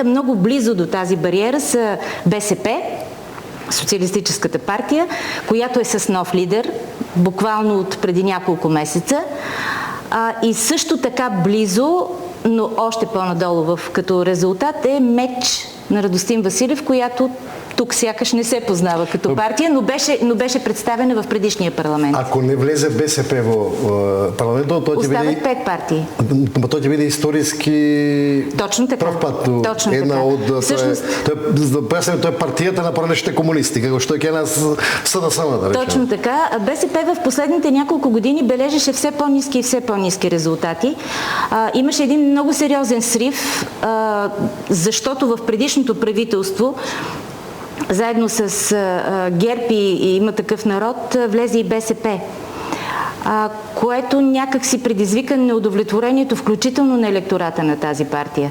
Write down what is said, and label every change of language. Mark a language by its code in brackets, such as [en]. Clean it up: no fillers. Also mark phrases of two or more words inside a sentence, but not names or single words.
[bg] Много близо до тази бариера са БСП, Социалистическата партия, която е с нов лидер, буквално от преди няколко месеца. И също така близо, но още по-надолу като резултат е МЕЧ на Радостин Василев, която тук сякаш не се познава като партия, но беше представена в предишния парламент. [mk] Ако не влезе БСП во парламентот, тоа ќе биде... [bg] Остават 5 партии. [mk] Тоа ќе биде историски... [bg] Точно така. [mk] Прв пат. [bg] Точно [mk] една [bg] така. [mk] од... [bg] Всъщност... [mk] Тоа е партијата на поранешните комунисти, како што ќе нас СДСМ, да речем. [bg] Точно така. БСП в последните няколко години бележеше все по-ниски и все по-ниски резултати. Имаше един много сериозен срив, защото в предишното правителство заедно с ГЕРБ и Има такъв народ влезе и БСП, което някак си предизвика неудовлетворението, включително на електората на тази партия.